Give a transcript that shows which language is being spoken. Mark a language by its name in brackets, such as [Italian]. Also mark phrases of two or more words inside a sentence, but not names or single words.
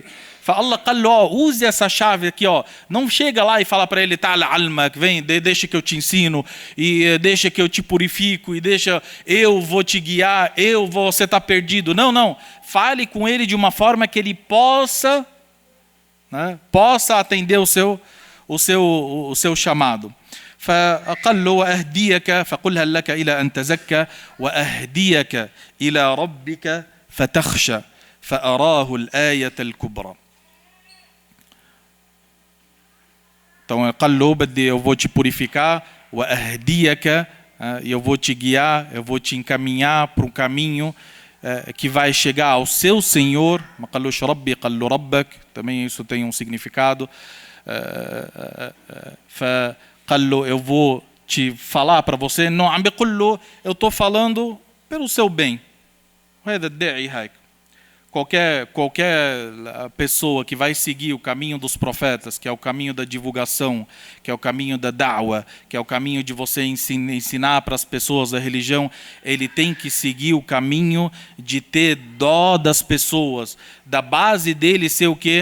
[Portuguese] Allah falou, use essa chave aqui, não chega lá e fala para ele, [Arabic] تعال أعلمك, [Portuguese] vem, deixa que eu te ensino, e deixa que eu te purifico, e deixa, eu vou te guiar, você está perdido. Não, fale com ele de uma forma que ele possa atender o seu chamado. [Arabic] فقال له وأهديك فقل هل لك إلى أن تزكى وأهديك إلى ربك فتخشى فأراه الآية الكبرى. [Portuguese] Então, eu vou te purificar, eu vou te guiar, eu vou te encaminhar para um caminho que vai chegar ao seu Senhor. Também isso tem um significado. [Arabic] فقال له [Portuguese] eu vou te falar para você. Não, [Arabic] عم بيقول له [Portuguese] eu estou falando pelo seu bem. [Arabic] وهذا الداعي هيك. [Portuguese] Qualquer pessoa que vai seguir o caminho dos profetas, que é o caminho da divulgação, que é o caminho da da'wa, que é o caminho de você ensinar para as pessoas a religião, ele tem que seguir o caminho de ter dó das pessoas, da base dele ser o quê?